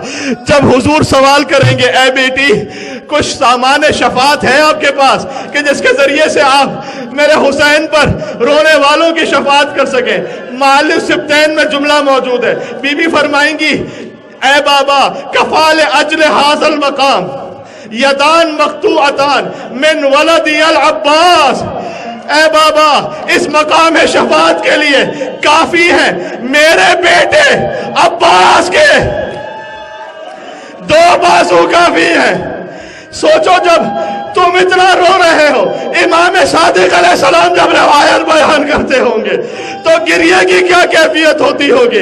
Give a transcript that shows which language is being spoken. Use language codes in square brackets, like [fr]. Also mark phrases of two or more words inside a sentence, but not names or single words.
[ur] جب حضور سوال کریں گے اے بیٹی کچھ سامان شفاعت ہے آپ کے پاس کہ جس کے ذریعے سے آپ میرے حسین پر رونے والوں کی شفاعت کر سکیں, [ar] مال السبتین [ur] میں جملہ موجود ہے. بی بی فرمائیں گی اے بابا [ar] کفال اجل حاصل مقام یدان مقطوعتان من ولدی العباس, [ur] اے بابا اس مقام شفاعت کے لیے کافی ہے میرے بیٹے عباس کے 2 بازو کافی ہیں. سوچو جب تم اتنا رو رہے ہو, امام صادق [ar] علیہ السلام [ur] جب روایت بیان کرتے ہوں گے تو گریہ کی کیا کیفیت ہوتی ہوگی.